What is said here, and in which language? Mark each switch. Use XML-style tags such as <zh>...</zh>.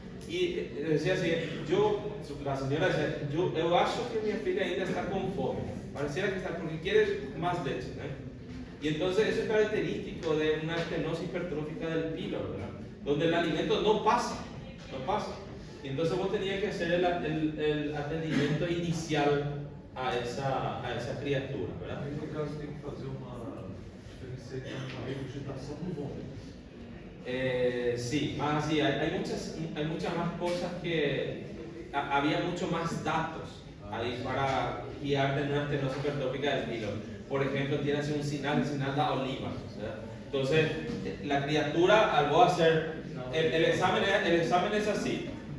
<es>Y decía así, la señora decía, yo</es> <pt>acho que mi filha ainda está con fome,</pt> <es>pareciera que está porque quiere más leche, ¿eh? Y entonces eso es característico de una estenosis hipertrófica del píloro, ¿verdad? Donde el alimento no pasa. Y entonces vos tenías que hacer el atendimiento inicial a esa criatura, ¿verdad?</es> <pt>Aí, no caso, tem que fazer uma regurgitação do vômito.</pt> <es>Sí, más así, hay muchas más cosas que había mucho más datos ahí para guiarte en una estenosis hipertrófica del píloro. Por ejemplo, tiene así un</es> <pt>sinal da oliva,</pt> <es>¿verdad? Entonces, la criatura al vos hacer el examen es así.</es>